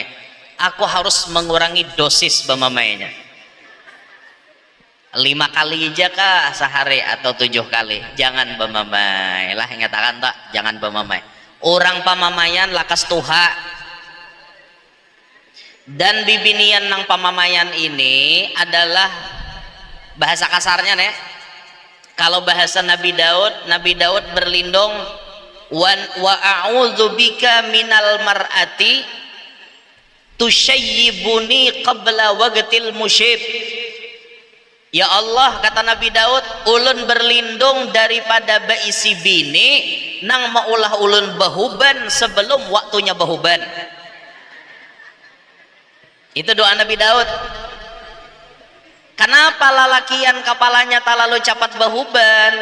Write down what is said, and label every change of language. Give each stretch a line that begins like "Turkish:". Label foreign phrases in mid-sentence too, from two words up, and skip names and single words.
Banjar: Aku harus mengurangi dosis bamamainya 5 kali aja kah sehari atau 7 kali. Jangan bamamai lah, ingatakan tak, jangan bamamai. Orang pamamayan lakas tuha. Dan bibinian nang pamamayan ini adalah bahasa kasarnya nih. Kalau bahasa Nabi Daud berlindung
Arabic: وأعوذ بك من المرأة تشيبني قبل وقت المشيب. يا الله,
Banjar: kata Nabi Daud, ulun berlindung daripada baisi bini nang maulah ulun bahuban sebelum waktunya bahuban. Itu doa Nabi Daud. Kenapa lalakian kepalanya terlalu cepat bahuban?